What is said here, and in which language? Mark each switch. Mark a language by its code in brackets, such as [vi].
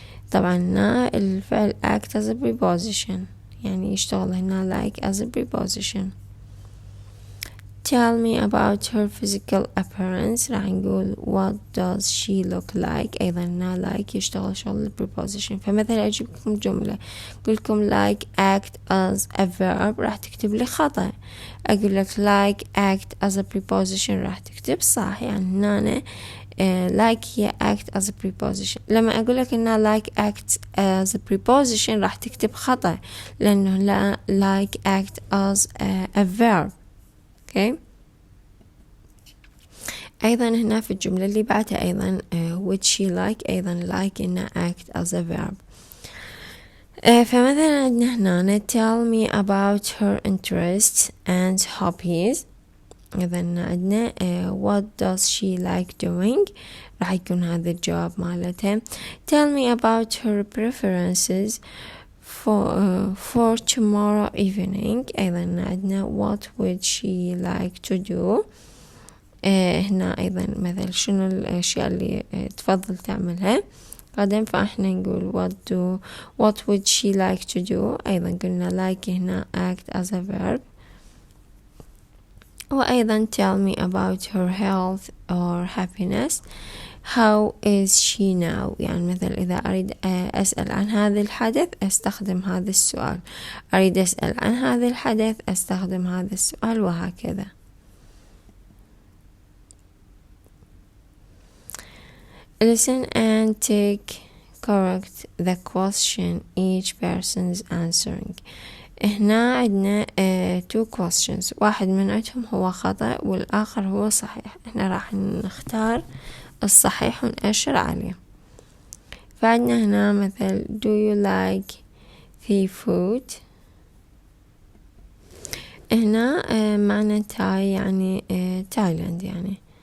[ar] طبعا هنا الفعل [en] act as a preposition [ar] يعني يشتغل هنا [en] like as a preposition. tell me about her physical appearance [ar] راح نقول [en] what does she look like. [ar] أيضا هنا like يشتغل شغل preposition. فمثلا أجيب لكم جملة أقول لكم [en] like act as a verb [ar] راح تكتب لي خطأ. أقول لك [en] like act as a preposition [ar] راح تكتب صح. يعني هنا [en] like هي act as a preposition. [ar] لما أقول لك إنها [en] like act as a preposition [ar] راح تكتب خطأ، لأنه لا [en] like act as a verb. okay. [ar] أيضا هنا في الجملة اللي بعدها أيضا [en] would she like، [ar] أيضا like إنها [en] act as a verb. [ar] فمثلا عندنا هنا [en] tell me about her interests and hobbies. [ar] إذن عندنا [en] what does she like doing، [ar] راح يكون هذا الجواب مالتها. [en] tell me about her preferences for tomorrow evening. [ar] أيضا عندنا [en] what would she like to do. [ar] هنا أيضا مثلا شنو الأشياء اللي تفضل تعملها غدا، فإحنا نقول [en] what would she like to do. [ar] أيضا قلنا [en] like هنا act as a verb. [ar] وأيضا [en] tell me about her health or happiness. how is she now، [ar] يعني مثلا إذا أريد أسأل عن هذا الحدث أستخدم هذا السؤال، أريد أسأل عن هذا الحدث أستخدم هذا السؤال، وهكذا. [en] listen and take correct the question each person's answering. [ar] هنا عندنا [en] two questions، [ar] واحد من عندهم هو خطأ والآخر هو صحيح. احنا راح نختار الصحيح ونأشر عليه. فعندنا هنا مثل [en] do you like the food. [ar] هنا معنى تاي يعني تايلاند يعني.